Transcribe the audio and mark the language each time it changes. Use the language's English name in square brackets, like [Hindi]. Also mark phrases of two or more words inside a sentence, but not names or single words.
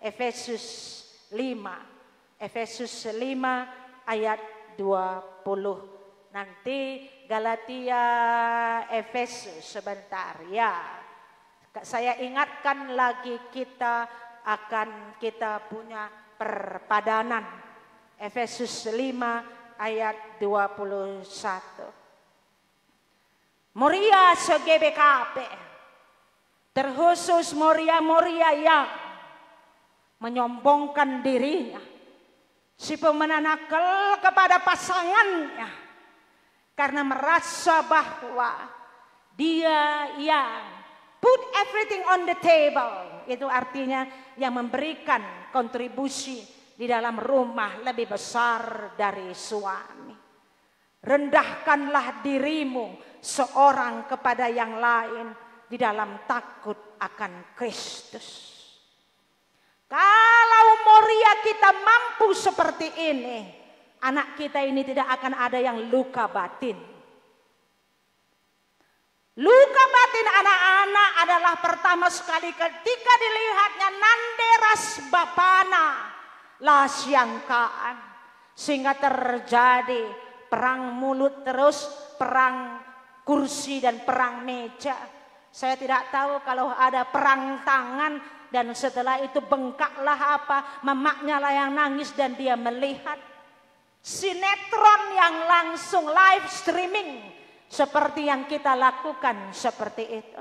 [Indonesian] Efesus 5. Efesus 5 ayat 20. Nanti Galatia, Efesus sebentar ya. Saya ingatkan lagi kita punya perpadanan. Efesus 5 ayat 21. Moria seGBKP, terkhusus Moria yang menyombongkan dirinya, si pemenanakel kepada pasangannya, karena merasa bahwa dia yang [English] put everything on the table, [Indonesian] itu artinya yang memberikan kontribusi di dalam rumah lebih besar dari suami. Rendahkanlah dirimu seorang kepada yang lain di dalam takut akan Kristus. Kalau Moria kita mampu seperti ini, anak kita ini tidak akan ada yang luka batin. Luka batin anak-anak adalah pertama sekali ketika dilihatnya [Batak Karo] nanderas bapana lasyangkaan, [Indonesian] sehingga terjadi perang mulut terus, perang kursi dan perang meja. Saya tidak tahu kalau ada perang tangan dan setelah itu bengkaklah apa, mamaknya lah yang nangis dan dia melihat sinetron yang langsung [English] live streaming [Indonesian] seperti yang kita lakukan seperti itu.